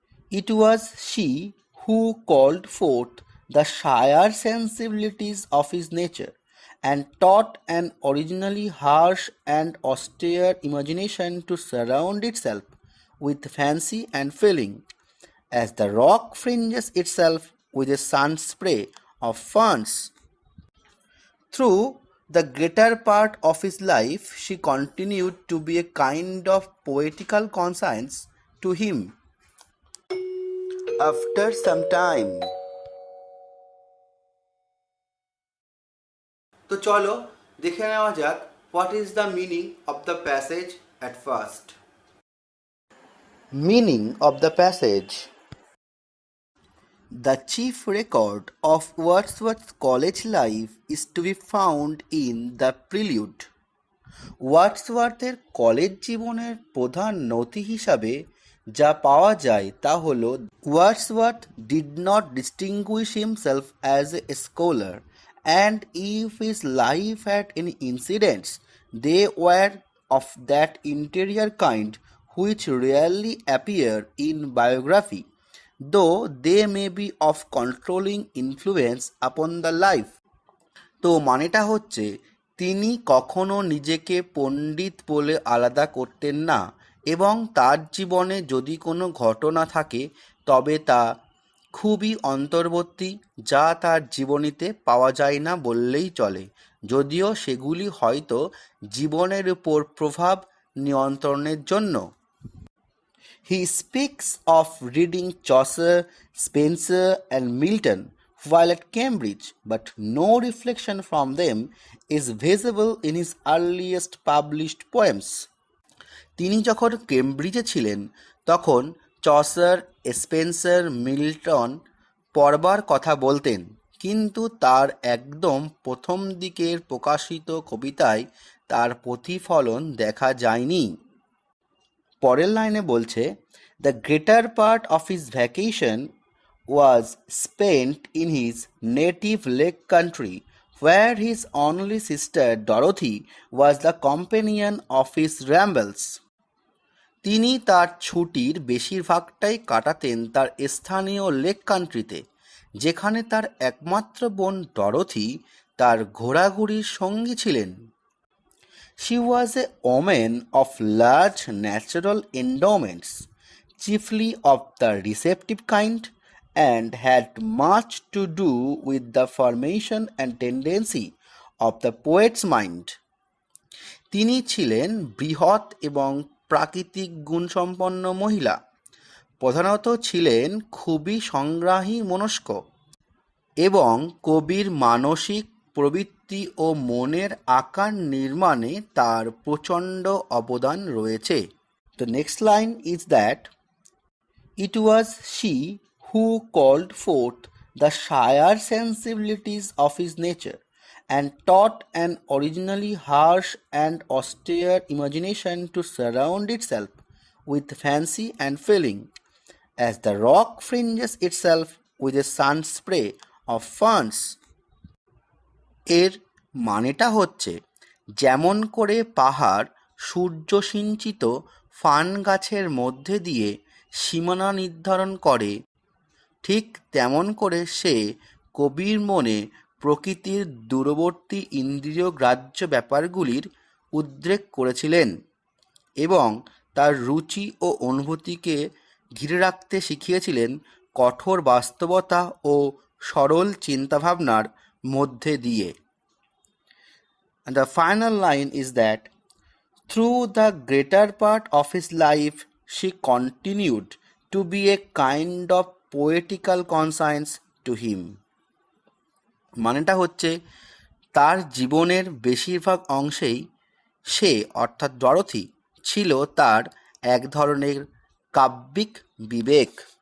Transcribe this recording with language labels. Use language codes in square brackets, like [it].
[en] It was she who called forth the shyer sensibilities of his nature, and taught an originally harsh and austere imagination to surround itself with fancy and feeling, as the rock fringes itself with a sun spray of ferns. Through the greater part of his life, she continued to be a kind of poetical conscience to him. After some time, [bn] তো চলো দেখে নেওয়া যাক [en] What is the meaning of the passage at first. Meaning of the passage: The chief record of Wordsworth's college life is to be found in the prelude. [bn] ওয়ার্ডসওয়ার্থের college জীবনের প্রধান নথি হিসাবে যা পাওয়া যায় তা হল [en] Wordsworth did not distinguish himself as a scholar, and if his life had any incidents, they were of that interior kind which rarely appear in biography, though they may be of controlling influence upon the life. [bn] তো মানেটা হচ্ছে তিনি কখনো নিজেকে পণ্ডিত বলে আলাদা করতেন না, এবং তার জীবনে যদি কোনো ঘটনা থাকে তবে তা খুবই অন্তর্বর্তী, যা তার জীবনীতে পাওয়া যায় না বললেই চলে, যদিও সেগুলি হয়তো জীবনের উপর প্রভাব নিয়ন্ত্রণের জন্য। [en] He speaks of reading Chaucer, Spenser, and Milton while at Cambridge, but no reflection from them is visible in his earliest published poems. [bn] তিনি যখন কেমব্রিজে ছিলেন তখন চসার, স্পেন্সার, মিল্টন পড়বার কথা বলতেন, কিন্তু তার একদম প্রথম দিকের প্রকাশিত কবিতায় তার প্রতিফলন দেখা যায়নি। পরের লাইনে বলছে, [en] The greater part of his vacation was spent in his native lake country, where his only sister Dorothy was the companion of his rambles. [bn] তিনি তার ছুটির বেশিরভাগটাই কাটাতেন তার স্থানীয় লেক কান্ট্রিতে, যেখানে তার একমাত্র বোন ডরোথি তার ঘোরাঘুরির সঙ্গী ছিলেন। [en] She was a woman of large natural endowments, chiefly of the receptive kind, and had much to do with the formation and tendency of the poet's mind. [bn] তিনি ছিলেন বৃহৎ এবং প্রাকৃতিক গুণসম্পন্ন মহিলা, প্রধানত ছিলেন খুবই সংগ্রাহী মনস্ক, এবং কবির মানসিক প্রবৃত্তি ও মনের আকার নির্মাণে তার প্রচণ্ড অবদান রয়েছে। [en] The next line is that It was she who called forth the shyer sensibilities of his nature, and taught an originally harsh and austere imagination to surround itself with fancy and feeling, as the rock fringes itself with a sun spray of ferns. [bn] এর মানেটা হচ্ছে, যেমন করে পাহাড় সূর্যসিঞ্চিত fern গাছের মধ্যে দিয়ে সীমানা নির্ধারণ করে, ঠিক তেমন করে সে কবির মনে প্রকৃতির দূরবর্তী ইন্দ্রিয়গ্রাহ্য ব্যাপারগুলির উদ্রেক করেছিলেন এবং তার রুচি ও অনুভূতিকে ঘিরে রাখতে শিখিয়েছিলেন কঠোর বাস্তবতা ও সরল চিন্তাভাবনার মধ্যে দিয়ে। [en] And the final line is that through the greater part of his life she continued to be a kind of poetical conscience to him. [bn] মানেটা হচ্ছে, তার জীবনের বেশিরভাগ অংশেই সে অর্থাৎ ডরোথি ছিল তার এক ধরনের কাব্যিক বিবেক।